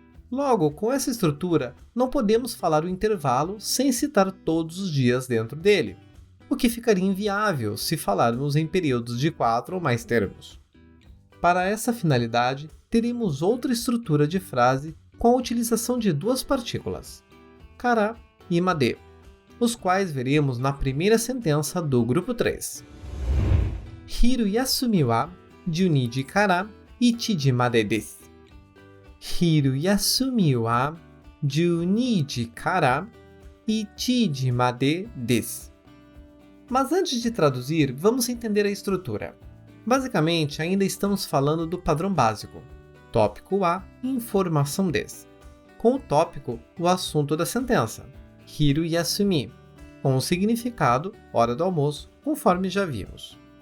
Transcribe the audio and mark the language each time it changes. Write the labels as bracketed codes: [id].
[pt] Logo, com essa estrutura, não podemos falar o intervalo sem citar todos os dias dentro dele, o que ficaria inviável se falarmos em períodos de 4 ou mais termos. Para essa finalidade, teremos outra estrutura de frase com a utilização de 2 partículas, kara e made, os quais veremos na primeira sentença do grupo 3. [ja] Hiru yasumi wa 12時から1時までです。昼休みは12時から1時までです。 [pt] Mas antes de traduzir, vamos entender a estrutura. Basicamente, ainda estamos falando do padrão básico. Tópico A, informação des. Com o tópico, o assunto da sentença. Hiru yasumi, com o significado, hora do almoço, conforme já vimos.